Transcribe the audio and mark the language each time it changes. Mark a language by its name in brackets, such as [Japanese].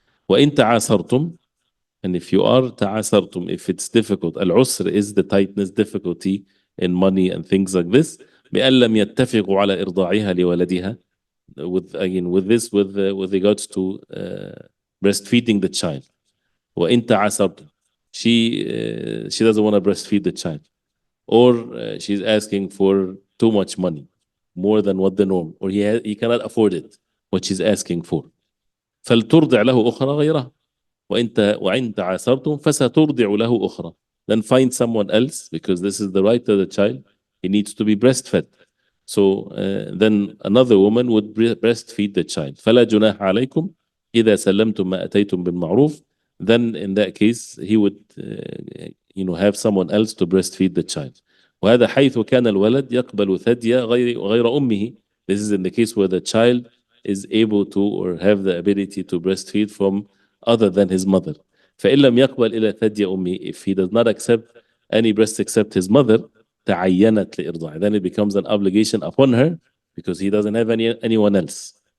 [Arabic] وَإِن تَعَاسَرْتُمْ, [English] and if you are ta'asartum, if it's difficult, al-usr is the tightness, difficulty in money and things like this, [Arabic] بأن لم يتفقوا على إرضاعها لولدها, [English] with regards to breastfeeding the child. [Arabic] وإن تعاسرتم, [English] she doesn't want to breastfeed the child, or she's asking for too much money, more than what the norm, or he cannot afford it, what she's asking for. [Arabic] فلترضع له أخرى غيرها وإن تعاسرتم فسترضع له أخرى. [English] Then find someone else, because this is the right of the child. He needs to be breastfed. So then another woman would breastfeed the child. [Arabic] فلا جناح عليكم إذا سلمتم ما أتيتم بالمعروف. [English] Then in that case he would have someone else to breastfeed the child. [Arabic] وهذا حيث كان الولد يقبل ثدي غير أمه. [English] This is in the case where the child is able to or have the ability to breastfeed from other than his mother. [Arabic] فإن لم يقبل إلى ثدي أمه, [English] if he does not accept any breast except his mother, [Arabic] تعينت لإرضاع, [English] then it becomes an obligation upon her, because he doesn't have anyone else.